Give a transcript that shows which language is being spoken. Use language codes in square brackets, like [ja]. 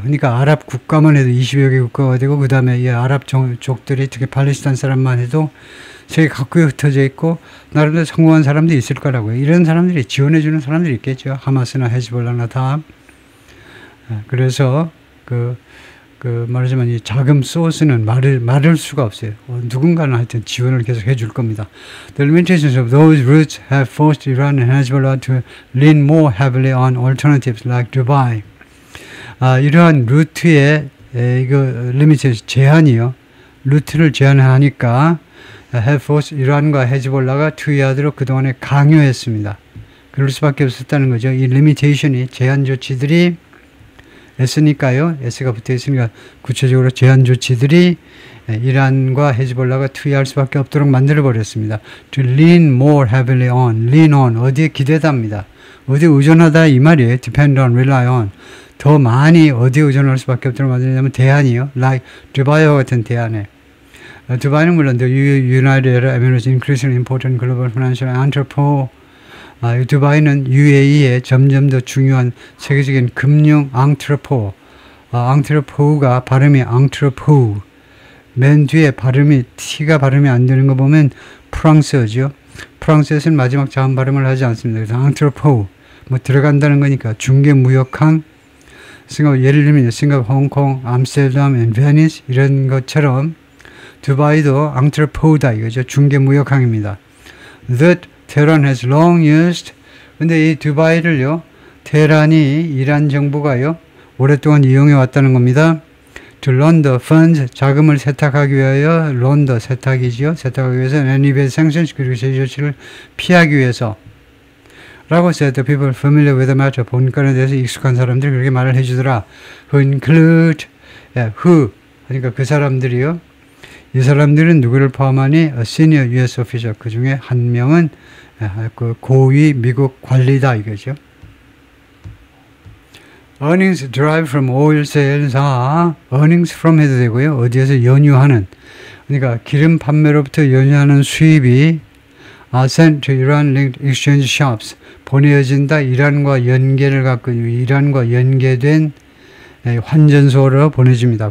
[ko] 그러니까 아랍 국가만 해도 20여 개 국가가 되고 그 다음에 이 아랍 족들이 특히 팔레스타인 사람만 해도 세계 각국에 흩어져 있고 나름대로 성공한 사람들이 있을 거라고요. 이런 사람들이 지원해 주는 사람들이 있겠죠. 하마스나 헤즈볼라나 다. 그래서 말하자면 이 자금 소스는 말할 수가 없어요. 누군가는 하여튼 지원을 계속 해줄 겁니다. [en] The limitations of those routes have forced Iran and Hezbollah to lean more heavily on alternatives like Dubai. [ko] 이러한 루트의 limitation 제한이요. 루트를 제한하니까 have forced 이란과 헤즈볼라가 투여하도록 그동안에 강요했습니다. 그럴 수밖에 없었다는 거죠. 이 limitation이 제한 조치들이 S니까요. S가 붙어 있으니까 구체적으로 제한 조치들이 이란과 헤즈볼라가 투여할 수밖에 없도록 만들어 버렸습니다. [en] To lean more heavily on, lean on 어디에 기대답니다. [ko] 어디에 의존하다 이 말이에요. Depend on, rely on 더 많이 어디에 의존할 수밖에 없도록 만들냐면 대안이요. Like 두바이와 같은 대안에 두바이는 물론 [en] the United Arab Emirates increasingly important global financial entrepreneur [ko] 두바이는 UAE의 점점 더 중요한 세계적인 금융 앙트레포, 앙트레포가 발음이 앙트레포, 맨 뒤에 T가 발음이 안 되는 거 보면 프랑스어죠. 프랑스에서는 마지막 자음 발음을 하지 않습니다. 그래서 앙트레포, 들어간다는 거니까 중개무역항, 예를 들면 싱가포르, 홍콩, 암스테르담, 베니스 이런 것처럼 두바이도 앙트레포다 이거죠. 중개무역항입니다. [en] That Tehran has long used. [ko] 근데 이 두바이를요, 테헤란이 이란 정부가요, 오랫동안 이용해 왔다는 겁니다. To launder funds, 자금을 세탁하기 위하여, launder 세탁이지요. 세탁하기 위해서, [en] and evade sanctions, [ko] 그리고 제재 조치를 피하기 위해서. [en] 라고 said the people familiar with the matter. [ko] 본건에 대해서 익숙한 사람들이 그렇게 말을 해주더라. Who include, who, 그러니까 그 사람들이요. 이 사람들은 누구를 포함하니? [en] A senior US official. [ko] 그 중에 한 명은 그 고위 미국 관리다 이거죠. [en] Earnings derived from oil sales. [ko] earnings from 해도 되고요. 어디에서 연유하는. 그러니까 기름 판매로부터 연유하는 수입이 [en] sent to Iran-linked exchange shops. [ko] 보내어진다. 이란과 연계를 갖고 이란과 연계된 환전소로 보내줍니다.